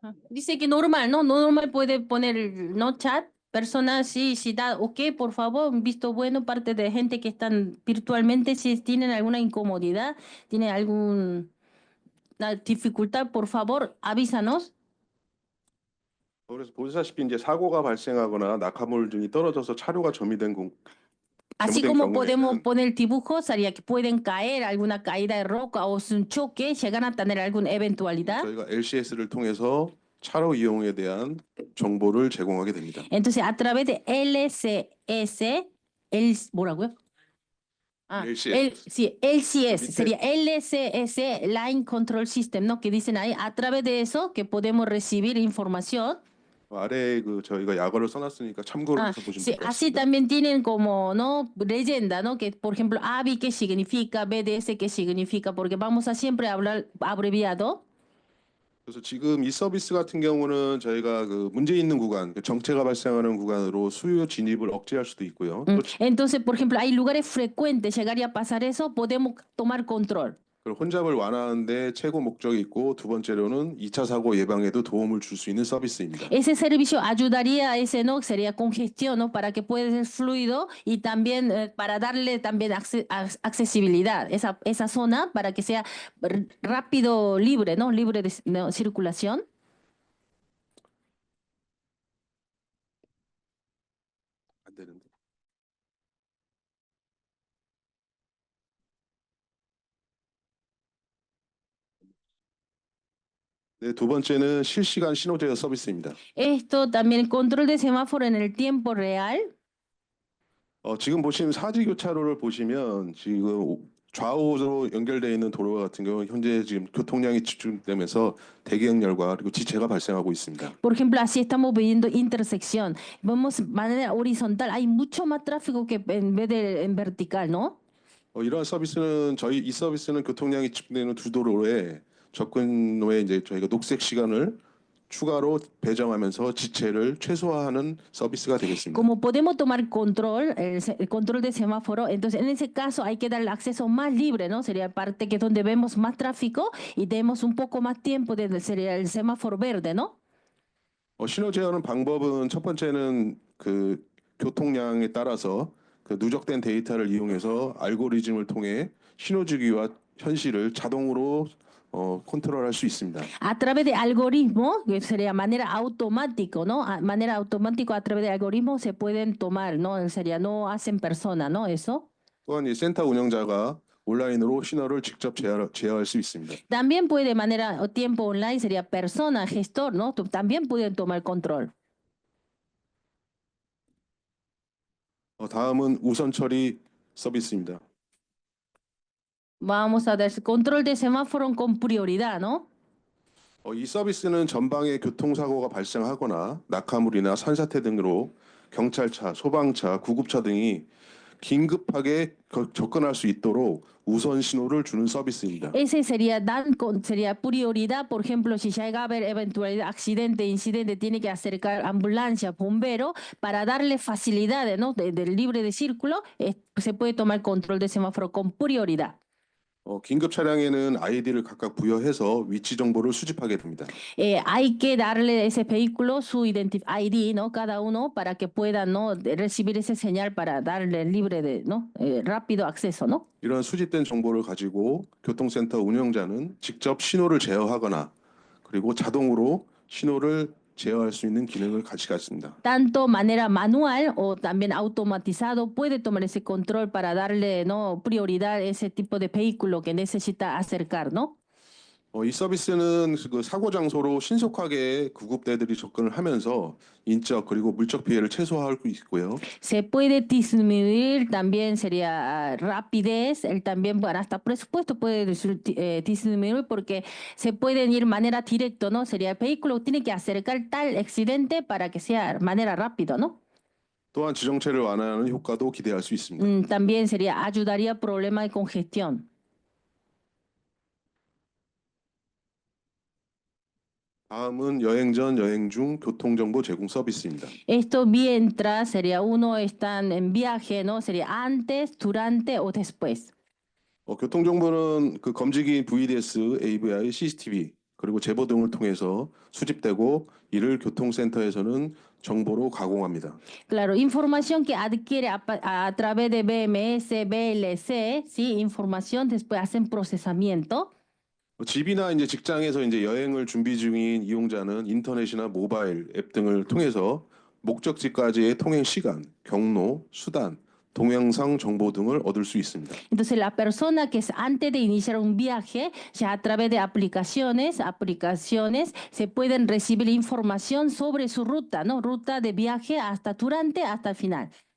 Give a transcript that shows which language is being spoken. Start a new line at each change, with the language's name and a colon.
Spanish: Dice que normal, ¿no? Normal puede poner, ¿no? Chat. Personas, si da, ok, por favor, un visto bueno, parte de gente que están virtualmente, si tienen alguna incomodidad, tienen alguna dificultad, por favor, avísanos.
Korean: 그래서 보시다시피 이제 사고가 발생하거나 낙하물 등이 떨어져서 차료가
Spanish: Así
Korean: 잘못된
Spanish: como podemos
Korean: 경우에는
Spanish: poner dibujos, sería que pueden caer alguna caída de roca o un choque, llegan a tener alguna eventualidad.
Korean: 저희가 LCS를 통해서 차로 이용에 대한 정보를 제공하게 됩니다.
Spanish: Entonces, a través de LCS,
Korean: ¿뭐라고요?
Spanish: LCS. Sí, LCS,
Korean: 밑에-
Spanish: sería LCS, Line Control System, ¿no? Que dicen ahí, a través de eso que podemos recibir información.
Korean: 아래에 그 저희가 약어를 써놨으니까 참고를 해서 보시면
Spanish: Sí,
Korean: 될 것
Spanish: así
Korean: 같습니다.
Spanish: también tienen como, ¿no? Leyenda, ¿no? Que, por ejemplo, ABI, ¿qué significa? BDS, ¿qué significa? Porque vamos a siempre hablar abreviado.
Korean: 그래서 지금 이 서비스 같은 경우는 저희가 그 문제 있는 구간, 그 정체가 발생하는 구간으로 수요 진입을 억제할 수도 있고요. 또
Spanish: Entonces, por ejemplo, hay lugares frecuentes, llegaría a pasar eso, podemos tomar control.
Korean: 그리고 혼잡을 완화하는데 최고 목적이 있고 두 번째로는 2차 사고 예방에도 도움을 줄 수 있는 서비스입니다.
Spanish: Ese servicio ayudaría a ese, ¿no? Sería congestión, ¿no? Para que pueda ser fluido y también para darle también accesibilidad esa zona para que sea rápido, libre, ¿no? Libre de ¿no? circulación.
Korean: 안 되는데. 네, 두 번째는 실시간 신호 제어 서비스입니다.
Spanish: Esto también control de semáforo en el tiempo real.
Korean: 지금 보시면 사지 교차로를 보시면 지금 좌우로 연결되어 있는 도로 같은 경우 현재 지금 교통량이 집중되면서 대기역열과 그리고 지체가 발생하고 있습니다.
Spanish: Por ejemplo, así estamos viendo intersección. Vemos de manera horizontal, hay mucho más tráfico que en vez de en vertical, ¿no?
Korean: 이러한 서비스는 이 서비스는 교통량이 집중되는 두 도로에 접근로에 이제 저희가 녹색 시간을 추가로 배정하면서 지체를 최소화하는 서비스가 되겠습니다.
Spanish: Como podemos tomar control, el control de semáforo, entonces en ese caso hay que dar el acceso más libre, ¿no? Sería parte que es donde vemos más tráfico y tenemos un poco más tiempo sería el semáforo verde, ¿no?
Korean: 신호 제어는 방법은 첫 번째는 그 교통량에 따라서 그 누적된 데이터를 i용해서 알고리즘을 통해 신호 주기와 현실을 자동으로 컨트롤할 수 있습니다.
Spanish: A través de algoritmos, que sería manera automático, ¿no? Manera automático a través de algoritmos se pueden tomar, ¿no? Sería no hacen persona, ¿no? Eso.
Korean: 또한 이 센터 운영자가 온라인으로 신호를 직접 제어할 수 있습니다.
Spanish: También puede de manera o tiempo online sería persona, gestor, ¿no? También pueden tomar control.
Korean: 다음은 우선 처리 서비스입니다.
Spanish: Vamos a dar control de semáforo con prioridad, ¿no?
Korean: 이 서비스는 전방에 교통사고가 발생하거나 낙하물이나 산사태 등으로 경찰차, 소방차, 구급차 등이 긴급하게 접근할 수 있도록 우선 신호를 주는 서비스입니다.
Spanish: Ese sería, sería prioridad, por ejemplo, si llega a haber eventualidad, accidente, incidente, tiene que acercar ambulancia, bombero, para darle facilidades, ¿no? Del libre de círculo, se puede tomar control de semáforo con prioridad.
Korean: 긴급 차량에는 아이디를 각각 부여해서 위치 정보를 수집하게 됩니다.
Spanish: Hay que darle a ese vehículo su ID, ¿no? Cada uno para que pueda, ¿no? Recibir ese señal para darle libre de, ¿no? Rápido acceso, ¿no?
Korean: 이런 수집된 정보를 가지고 교통센터 운영자는 직접 신호를 제어하거나 그리고 자동으로 신호를 제어할 수 있는 기능을 가지고 있습니다.
Spanish: Tanto manera manual o también automatizado puede tomar ese control para darle, ¿no? Prioridad a ese tipo de vehículo que necesita acercar, ¿no?
Korean: 이 서비스는 그 사고 장소로 신속하게 구급대들이 접근을 하면서 인적 그리고 물적 피해를 최소화할 수 있고요.
Spanish: Se puede disminuir también sería rapidez, también bueno, hasta presupuesto puede disminuir porque se pueden ir manera directa, ¿no? Sería el vehículo tiene que acercar tal accidente para que sea manera rápido, ¿no?
Korean: 또한 지정체를 완화하는 효과도 기대할 수 있습니다.
Spanish: También sería ayudaría a problema de congestión.
Korean: 다음은 여행 전, 여행 중 교통정보 제공 서비스입니다.
Spanish: Esto mientras sería uno están en viaje, ¿no? Sería antes, durante o después.
Korean: 교통정보는 그 검지기 VDS, AVI, CCTV 그리고 제보 등을 통해서 수집되고 이를 교통센터에서는 정보로 가공합니다.
Spanish: Claro, información que adquiere a través de BMS, BLC, sí, información, después hacen procesamiento.
Korean: 집이나 이제 직장에서 이제 여행을 준비 중인 이용자는 인터넷이나 모바일 앱 등을 통해서 목적지까지의 통행 시간, 경로, 수단, 동영상 정보 등을 얻을 수 있습니다.
Spanish: Entonces, la persona que es antes de iniciar un viaje, ya a través de aplicaciones, se pueden recibir información sobre su ruta, ¿no? Ruta de viaje hasta durante, hasta el final.